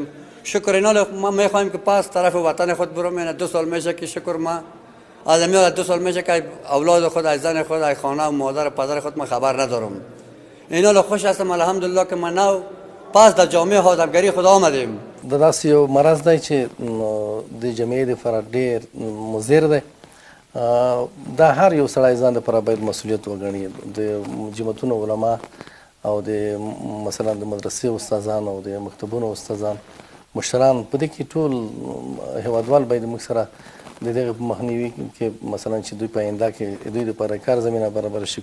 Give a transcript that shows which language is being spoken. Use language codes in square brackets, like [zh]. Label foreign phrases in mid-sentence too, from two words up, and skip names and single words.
[fa] شکر اینا ما میخوایم که پس طرف وطن خود برم. اینا 2 سال میشه که شکر ما از میاد 2 سال میشه که اولاد خود، از زن خود، از خانه و مادر و پدر خود ما خبر ندارم. اینا خوش هستم الحمدلله که ما نو پس در جامعه آدمگری خدا آمدیم. [ps] دا داسې یو مرض دی چې د جامعې دپاره ډېر مضر دی. دا هر یو سړی ځان دپاره باید مسؤلیت وګڼي. د جماعتونو علما او د مثلا د مدرسې استادان او د مکتبونو استادان مشران په دې کې ټول هیوادوال باید موږ سره د دغه په مخنیوي کې مثلا چې دوی په آینده کې دوی دپاره کار زمینه برابر شي.